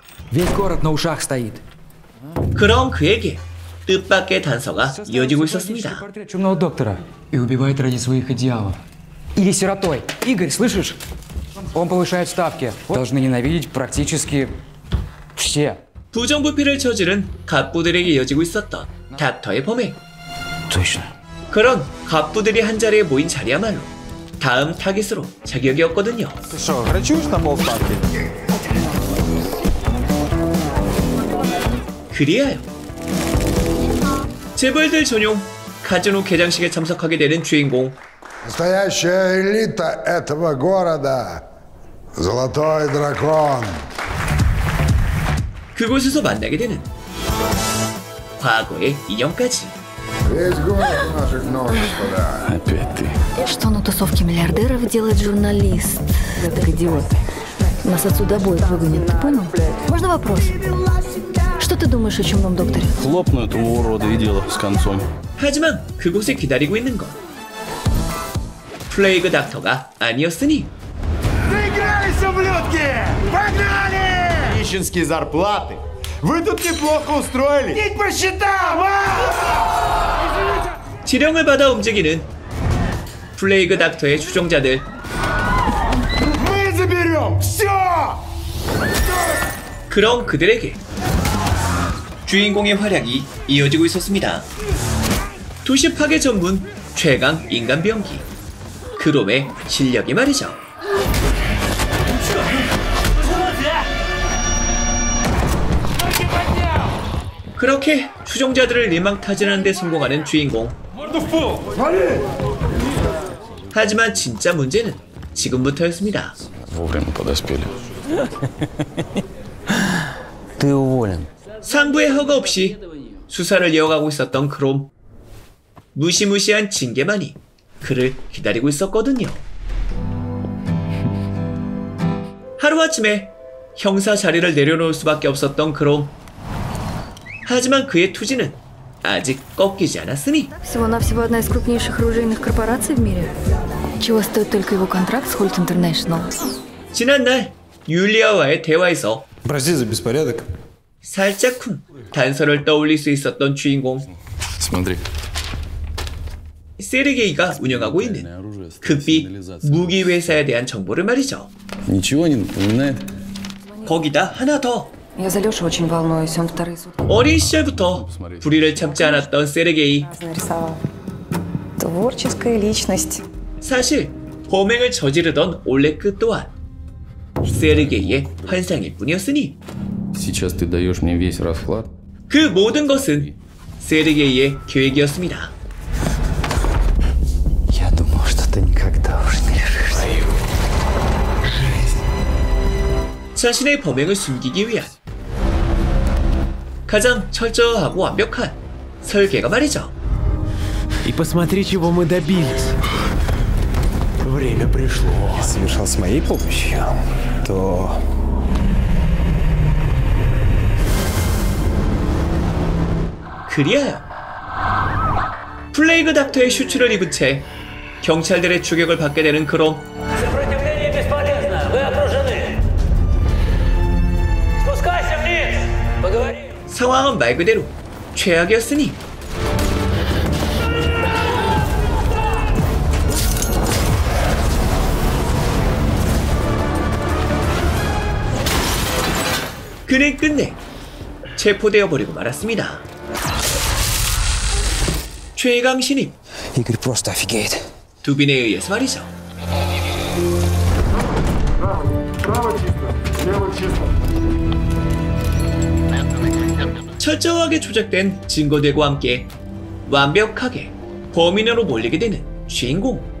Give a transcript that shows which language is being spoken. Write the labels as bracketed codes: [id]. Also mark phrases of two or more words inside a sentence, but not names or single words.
[ru] Весь город на ушах стоит. [ko] 그럼 그에게 뜻밖의 단서가 이어지고 있었습니다. [ru] Портрет чумного доктора. И убивает ради своих идеалов. Или сиротой. Игорь, слышишь? Он повышает ставки. Должны ненавидеть практически все. [ko] 부정부패를 저지른 갑부들에게 이어지고 있었던 닥터의 범행. [ru] Точно. [ko] 그런 갑부들이 한자리에 모인 자리야말로 다음 타깃으로 제격이었거든요. [ru] Ты что, рычуешь на полставки? [ko] 그리하여 재벌들 전용 카지노 개장식에 참석하게 되는 주인공. [ru] Настоящая элита этого города. Золотой дракон. [ko] 그곳에서 만나게 되는 과거의 인형까지. [ru] Весь город у наших ног, господа. Опять ты. Что на тусовке миллиардеров делает журналист? Этот идиот. Нас отсюда обоих выгонят, ты понял? Можно вопрос? Что ты думаешь о чумном докторе? Хлопну этому уроду и дело с концом. [ko] 하지만 그곳에 기다리고 있는 건 플레이그 닥터가 아니었으니. [ru] Доигрались, ублюдки! Погнали! Нищенские зарплаты. Вы тут неплохо устроили. Идите по счетам, [ko] 지령을 받아 움직이는 플레이그 닥터의 추종자들. [ru] Мы заберем все! [ko] 그런 그들에게 주인공의 활약이 이어지고 있었습니다. 도시 파괴 전문 최강 인간 병기 그롬의 실력이 말이죠. 그렇게 추종자들을 일망타진하는 데 성공하는 주인공. 하지만 진짜 문제는 지금부터였습니다. [ru] Вовремя подоспели. Ты уволен. [ko] 상부의 허가 없이 수사를 이어가고 있었던 크롬. 무시무시한 징계만이 그를 기다리고 있었거든요. 하루아침에 형사 자리를 내려놓을 수밖에 없었던 크롬. 하지만 그의 투지는 아직 꺾이지 않았으니 [ru] Всего-навсего одна из крупнейших оружейных корпораций в мире. Чего стоит только его контракт с Holt International. [ko] 지난날 율리아와의 대화에서 [ru] Прости за беспорядок. [ko] 살짝쿵 단서를 떠올릴 수 있었던 주인공. [ru] Смотри. [ko] 세르게이가 운영하고 있는 극비 무기 회사에 대한 정보를 말이죠. [ru] Ничего не напоминает? [ko] 거기다 하나 더. [ru] Я за Лешу очень волнуюсь, он вторые сутки [ko] 어린 시절부터 불의를 참지 않았던 세르게이. [ru] нарисовал. Творческая личность. [ko] 사실 범행을 저지르던 올레크 또한 세르게이의 환상일 뿐이었으니 [ru] Сейчас ты даешь мне весь расклад. [ko] 그 모든 것은 세르게이의 계획이었습니다. [ru] Я думал, что ты никогда уже не решишься. [ko] 자신의 범행을 숨기기 위한 가장 철저하고 완벽한 설계가 말이죠. [ru] И посмотри, чего мы добились. Время пришло. Совершал с моей помощью, то... [ko] 그리하여 플레이그 닥터의 슈츠를 입은 채 경찰들의 추격을 받게 되는 크롬. [ru] Сопротивление бесполезно. Вы окружены. Спускайся вниз. Поговорим. [ko] 상황은 말 그대로 최악이었으니 그는 끝내 체포되어 버리고 말았습니다. 최강 신입 [ru] Игорь просто офигеет. [ko] 두빈에 의해서 말이죠. 철저하게 조작된 증거들과 함께 완벽하게 범인으로 몰리게 되는 주인공.